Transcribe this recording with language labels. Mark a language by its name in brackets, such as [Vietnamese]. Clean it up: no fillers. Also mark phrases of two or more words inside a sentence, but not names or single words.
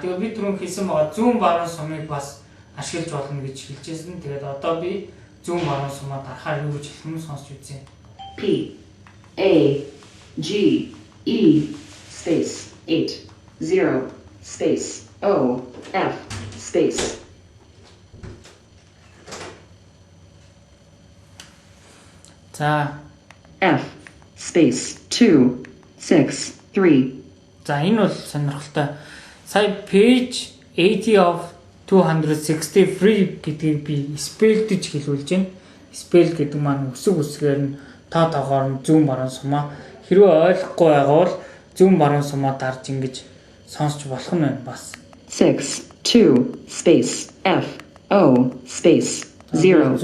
[Mongolian] Тэгээ би түрүүн хэлсэн байгаа зүүн баруун сумыг бас ашиглаж болно гэж хэлжсэн. Тэгээд одоо би зүүн баруун сумаа дарахаар юу гэж хэлэх нь сонсч үзье. [English] P A G E space 8 0 space O F space. [Mongolian] За [English] F space 2 6 3. [Mongolian] За энэ бол сонирхолтой. Сая [English] page 80 of 263 [Mongolian] гэдгийг би spell гэж хэлүүлж байна. Spell гэдэг маань үсэг үсгээр нь тоо тоогоор нь зүүн баруун сумаа хэрвээ ойлгохгүй байгаа бол зүүн баруун сумаа дарж ингэж сонсч болох нь байна бас. [English] 6 2 space F O space 0